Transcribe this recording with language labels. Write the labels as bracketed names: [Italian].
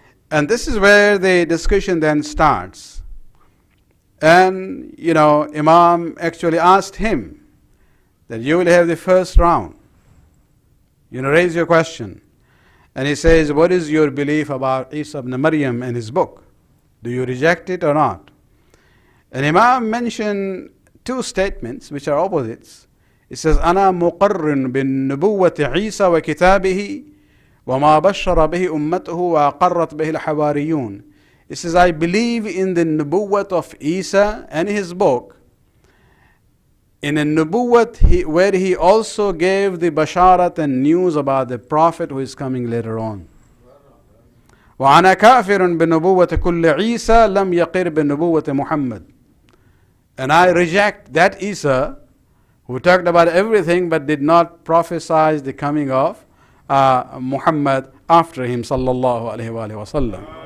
[English] And this is where the discussion then starts. And Imam actually asked him that you will have the first round. Raise your question. And he says, what is your belief about Isa ibn Maryam and his book? Do you reject it or not? And Imam mentioned two statements which are opposites. He says, [Arabic] أنا مقر بالنبوة عيسى وكتابه وما بشر به أمته وأقرت به الحواريون. [English] He says, I believe in the nubuwwat of Isa and his book. In a nubuwwat where he also gave the basharat and news about the prophet who is coming later on. [Arabic] وأنا كافر بنبوة كل عيسى لم يقر بنبوة محمد. [English] And I reject that Isa who talked about everything but did not prophesy the coming of Muhammad after him sallallahu alaihi wasallam.